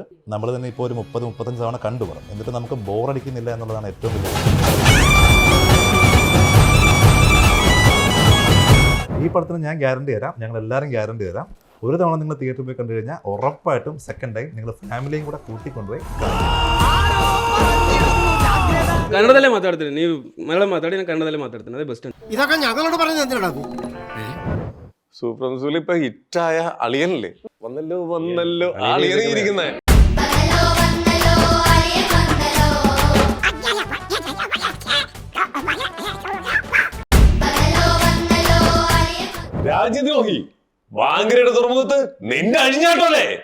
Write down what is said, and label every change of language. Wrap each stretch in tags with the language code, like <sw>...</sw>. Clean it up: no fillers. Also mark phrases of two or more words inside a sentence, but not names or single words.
<ml>നമ്മൾ തന്നെ ഇപ്പോൾ ഒരു 30-35 തവണ കണ്ടു പടം. എന്നിട്ട് നമുക്ക് ബോറടിക്കുന്നില്ല എന്നുള്ളതാണ് ഏറ്റവും വലിയ. ഈ പടത്തിന് ഞാൻ ഗ്യാരണ്ടി തരാം, ഞങ്ങൾ എല്ലാവരും ഗ്യാരണ്ടി തരാം. ഒരു തവണ നിങ്ങൾ തിയേറ്ററിൽ പോയി കണ്ടു കഴിഞ്ഞാൽ ഉറപ്പായിട്ടും</ml> <en>second time</en> <ml>നിങ്ങൾ ഫാമിലിയും കൂടെ കൂട്ടിക്കൊണ്ടുപോയി</ml> <kn>ಕನ್ನಡದಲ್ಲೇ ಮಾತಾಡ್ತೀನಿ. ನೀವು ಮಲಯಾಳ ಮಾತಾಡಿ, ನಾನು ಕನ್ನಡದಲ್ಲೇ ಮಾತಾಡ್ತೀನಿ. ಅದೇ ಬೆಸ್ಟ್.</kn> <ml>ഇതൊക്കെ ഞങ്ങളോട് പറഞ്ഞു എന്തിനാ? സൂപ്പർ സുലി ഇപ്പൊ ഹിറ്റായ അളിയനല്ലേ? വന്നല്ലോ അളിയനെ ഇരിക്കുന്നേ. രാജ്യദ്രോഹി വാങ്കരയുടെ തുറമുഖത്ത് നിന്റെ അഴിഞ്ഞാട്ടോല്ലേ?</ml>